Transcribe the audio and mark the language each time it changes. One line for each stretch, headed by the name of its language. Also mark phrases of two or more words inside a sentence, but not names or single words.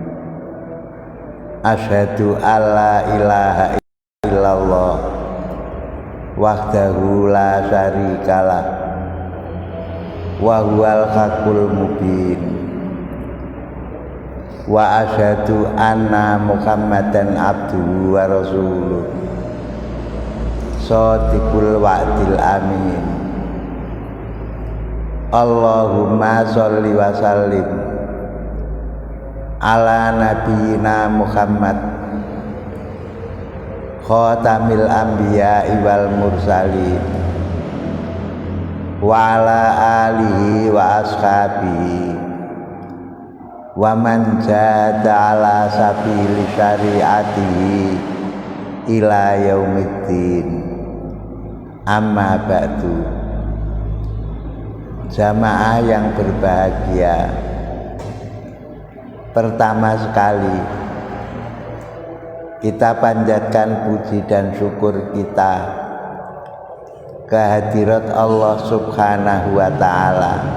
Arabic: أشهد أن لا إله إلا الله وحده لا شريك له وهو الحق المبين. وأشهد أن محمدا عبده ورسوله صادق الوعد الأمين. اللهم صل وسلم على نبينا محمد خاتم الأنبياء والمرسلين وعلى آله وأصحابه ومن جاهد على سبيل شريعته إلى يوم الدين. أما بعد.
Indonesian: Jamaah yang berbahagia, pertama sekali kita panjatkan puji dan syukur kita kehadirat Allah
Arabic: سبحانه وتعالى